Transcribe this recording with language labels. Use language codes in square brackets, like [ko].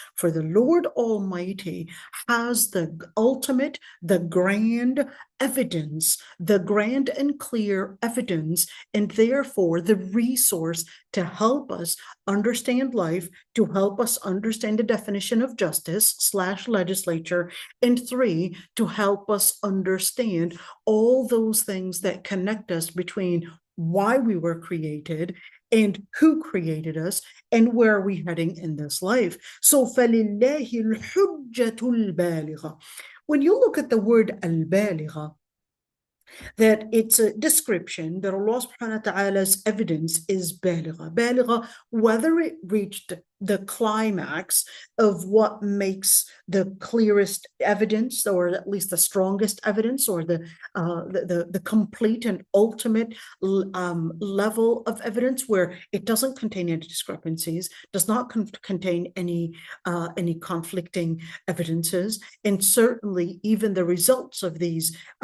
[en] For the Lord Almighty has the ultimate, the grand evidence, the grand and clear evidence, and therefore the resource to help us understand life, to help us understand the definition of justice / legislature, and 3, to help us understand all those things that connect us between why we were created and who created us and where are we heading in this life. [ar] So فَلِلَّهِ الْحُجَّةُ الْبَالِغَةُ. [en] When you look at the word al-baligha, that it's a description that Allah subhanahu wa ta'ala's evidence is baligha. Baligha, whether it reached the climax of what makes the clearest evidence, or at least the strongest evidence, or the complete and ultimate level of evidence where it doesn't contain any discrepancies, does not contain any conflicting evidences, and certainly even the results of these